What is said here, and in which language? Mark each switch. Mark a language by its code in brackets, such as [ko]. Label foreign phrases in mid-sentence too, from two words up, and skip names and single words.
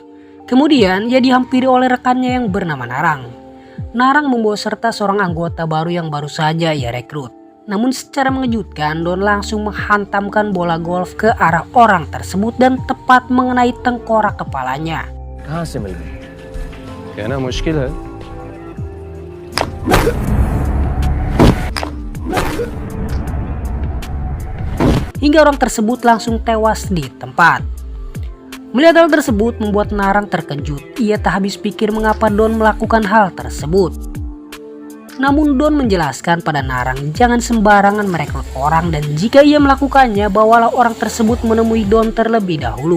[id] Kemudian ia dihampiri oleh rekannya yang bernama Narang. Narang membawa serta seorang anggota baru yang baru saja ia rekrut. Namun secara mengejutkan, Don langsung menghantamkan bola golf ke arah orang tersebut dan tepat mengenai tengkorak kepalanya. [hi] कहाँ से मिल गई? कहना मुश्किल है। [id] Hingga orang tersebut langsung tewas di tempat. Melihat hal tersebut membuat Narang terkejut. Ia tak habis pikir mengapa Don melakukan hal tersebut. Namun Don menjelaskan pada Narang jangan sembarangan merekrut orang, dan jika ia melakukannya bawalah orang tersebut menemui Don terlebih dahulu.